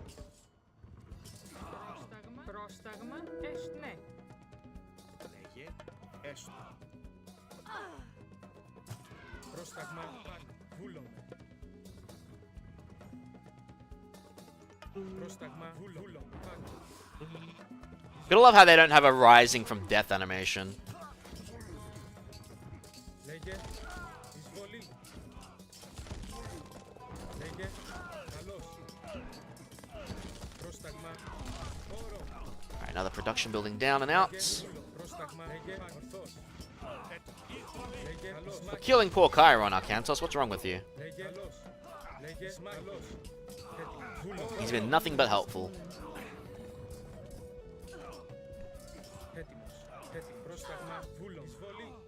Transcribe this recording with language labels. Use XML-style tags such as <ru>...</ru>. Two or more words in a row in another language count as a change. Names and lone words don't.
<el>Πρόσταγμα, ναι. Έστω. Πρόσταγμα πάνω. Βούλομαι. Πρόσταγμα βούλομαι πάνω.</el> <en>Gotta love how they don't have a rising from death animation.</en> <el>Λέγε. Εισβολή. Λέγε. Καλώς. Πρόσταγμα. Όρο.</el> <en>Alright, another production building down and out.</en> <el>Πρόσταγμα. Λέγε. Ορθώς. Λέγε. Καλώς.</el> <en>We're killing poor Chiron, Arcantos. What's wrong with you?</en> <el>Λέγε. Καλώς. Λέγε. Καλώς.</el> <en>He's been nothing but helpful.</en> <el>Έτοιμος. Έτοιμος. Πρόσταγμα. Βούλο. Εισβολή.</el>